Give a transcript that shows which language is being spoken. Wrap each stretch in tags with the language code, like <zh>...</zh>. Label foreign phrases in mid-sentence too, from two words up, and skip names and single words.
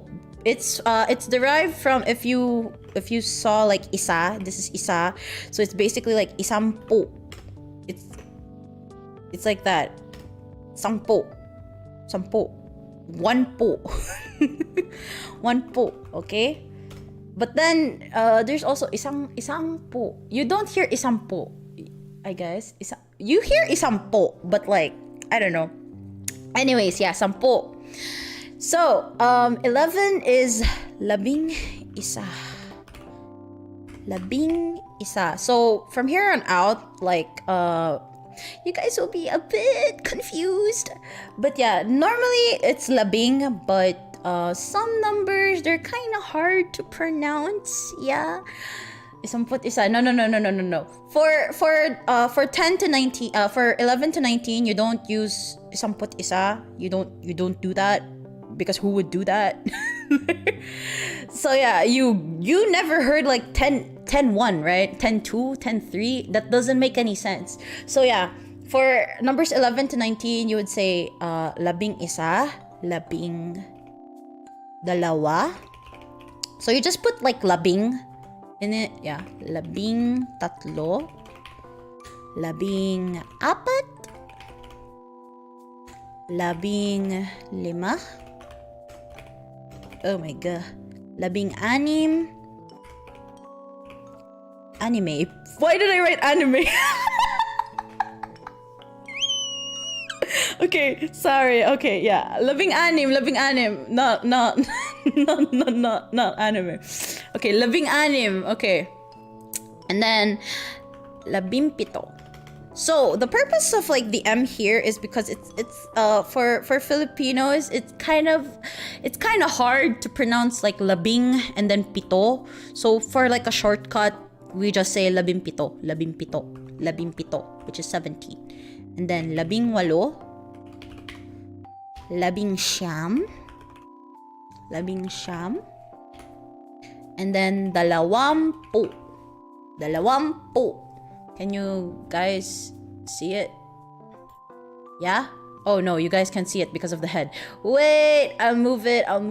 <en>It's derived from if you saw like isa, this is isa. So it's basically like isampo. It's like that. Sampo. Sampo. One po. One po, okay? But then there's also</en> <tl>isang po.</tl> <en>You don't hear</en> <tl>isang po,</tl> <en>I guess. You hear</en> <tl>isang po,</tl> <en>but like I don't know. Anyways, yeah, sampo. So 11 is</en> <tl>labing isa. Labing isa.</tl> <en>So from here on out, like you guys will be a bit confused. But yeah, normally it's labing, but some numbers, they're kind of hard to pronounce. Yeah.</en> <tl>Isamput isa.</tl> <en>No. For 10 to 19, for 11 to 19, you don't use</en> <tl>isamput isa.</tl> <en>You don't do that, because who would do that? So yeah, you never heard like 10-1, right? 10-2, 10-3. That doesn't make any sense. So yeah, for numbers 11 to 19, you would say</en> <tl>labing isa, labing dalawa.</tl> <en>So you just put like labing in it. Yeah,</en> <tl>labing tatlo, labing apat, labing lima.</tl> <en>Oh my god.</en> <tl>Labing anim.</tl> <en>Anime. Why did I write anime? Okay, sorry. Okay, yeah.</en> <tl>Labing anim.</tl> <en>Not anime. Okay,</en> <tl>labing anim.</tl> <en>Okay. And then</en> <tl>labing pito.</tl> <en>So the purpose of like the M here is because it's for Filipinos, it's kind of hard to pronounce like labing and then pito. So for like a shortcut, we just say</en> <tl>labing pito,</tl> <en>which is 17. And then</en> <tl>labing walo, labing siyam,</tl> <en>and then dalawampu. Can you guys see it? Yeah? Oh no, you guys can't see it because of the head. Wait, I'll move it.</en>